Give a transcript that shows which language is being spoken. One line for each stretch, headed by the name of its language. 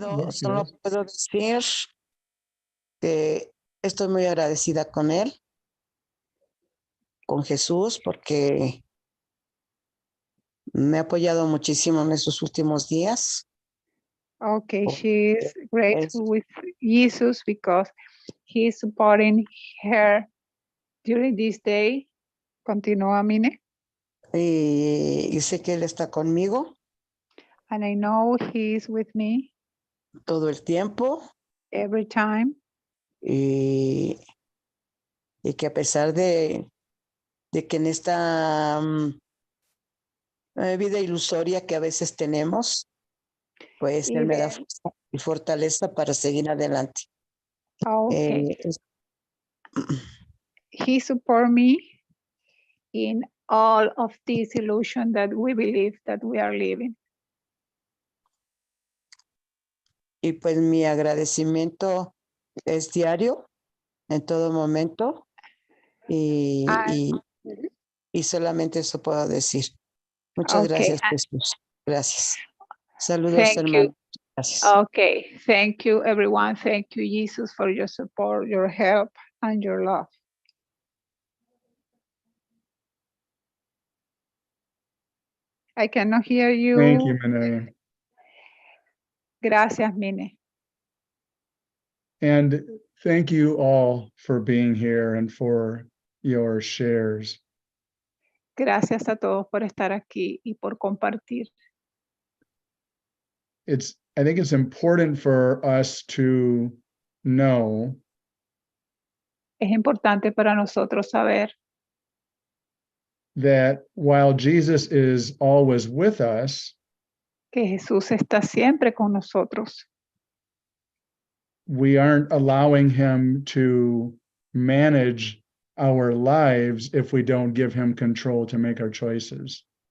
Spanish: Solo puedo decir que estoy muy agradecida con él, con Jesús, porque me ha apoyado muchísimo en esos últimos días.
English: Okay, Oh, she's grateful with Jesus because he's supporting her during this day.
Spanish: Continúa, Mine. Y sé que él está conmigo
English: And I know he's with me
Spanish: todo el tiempo
English: every time.
Spanish: y que a pesar de que en esta vida ilusoria que a veces tenemos, pues él me da fuerza y fortaleza para seguir adelante.
English: Okay. He support me in all of this illusion that we believe that we are living.
Spanish: Y pues mi agradecimiento es diario, en todo momento, y Y solamente eso puedo decir. Muchas
English: Okay.
Spanish: gracias, Jesús. Gracias. Saludos,
English: Thank you.
Spanish: hermano. Gracias.
English: Okay, thank you, everyone. Thank you, Jesus, for your support, your help, and your love. I cannot hear you. Thank you, Mine.
Spanish: Gracias, Mine.
English: And thank you all for being here and for your shares.
Spanish: Gracias a todos por estar aquí y por compartir.
English: I think it's important for us to know
Spanish: Es importante para nosotros saber
English: that while Jesus is always with us,
Spanish: que Jesús está siempre con nosotros.
English: we aren't allowing him to manage our lives if we don't give him control to make our choices.